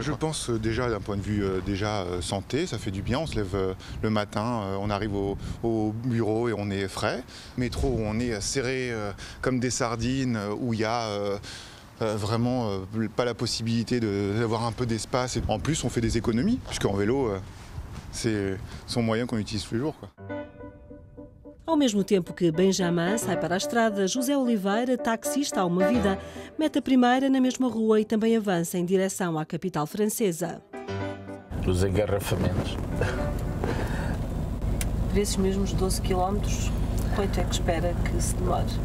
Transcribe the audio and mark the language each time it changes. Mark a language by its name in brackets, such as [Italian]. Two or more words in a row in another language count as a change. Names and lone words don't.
[French] Je pense déjà d'un point de vue santé, ça fait du bien, on se lève le matin, on arrive au bureau et on est frais. Métro où on est serré comme des sardines, où il y a vraiment pas la possibilité d'avoir un peu d'espace. Et en plus, on fait des économies, puisqu'en vélo, c'est son moyen qu'on utilise tous les jours, quoi. [Portuguese] Ao mesmo tempo que Benjamin sai para a estrada, José Oliveira, taxista há uma vida, mete a primeira na mesma rua e também avança em direção à capital francesa. Os engarrafamentos. Por esses mesmos 12 km, quanto é que espera que se demore?